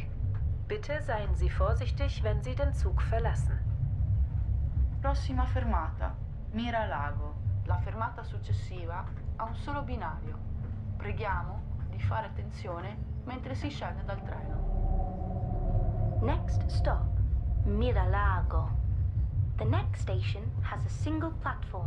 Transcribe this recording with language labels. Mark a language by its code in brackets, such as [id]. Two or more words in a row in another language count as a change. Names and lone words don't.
[de] Bitte seien Sie vorsichtig, wenn Sie den Zug verlassen. [it] Prossima fermata, Mira Lago. La fermata successiva ha un solo binario. Preghiamo di fare attenzione mentre si scende dal treno. [en] Next stop, Mira Lago. The next station has a single platform.